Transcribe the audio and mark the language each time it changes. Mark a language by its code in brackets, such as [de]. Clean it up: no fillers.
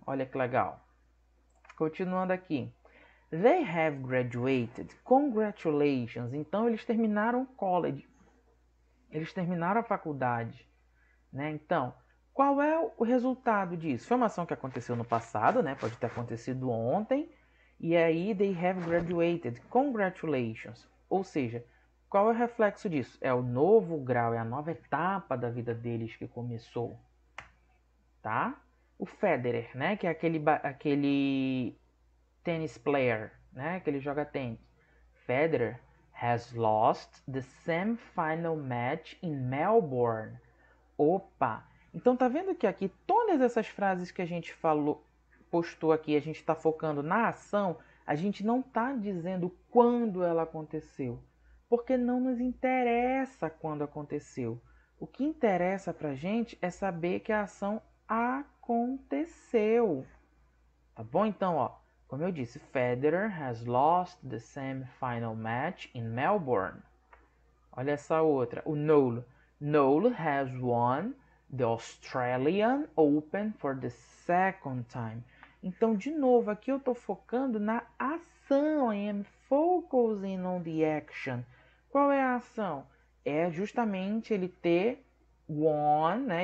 [pt] Olha que legal. Continuando aqui. [en] They have graduated. [pt] Congratulations. Então eles terminaram o college. Eles terminaram a faculdade, né? Então, qual é o resultado disso? Foi uma ação que aconteceu no passado, né? Pode ter acontecido ontem. E aí, [en] they have graduated. Congratulations. [pt] Ou seja, qual é o reflexo disso? É o novo grau, é a nova etapa da vida deles que começou. Tá? O Federer, né? Que é aquele tennis player, né? Que ele joga tênis. [en] Federer has lost the semi-final match in Melbourne. [pt] Opa! Então tá vendo que aqui todas essas frases que a gente falou, postou aqui, a gente está focando na ação, a gente não está dizendo quando ela aconteceu, porque não nos interessa quando aconteceu. O que interessa pra gente é saber que a ação aconteceu. Tá bom? Então, ó, como eu disse, [en] Federer has lost the semi-final match in Melbourne. [pt] Olha essa outra, o Noel. [en] Noel has won the Australian Open for the second time. [pt] Então, de novo, aqui eu estou focando na ação. [en] I am focusing on the action. [pt] Qual é a ação? É justamente ele ter won, né?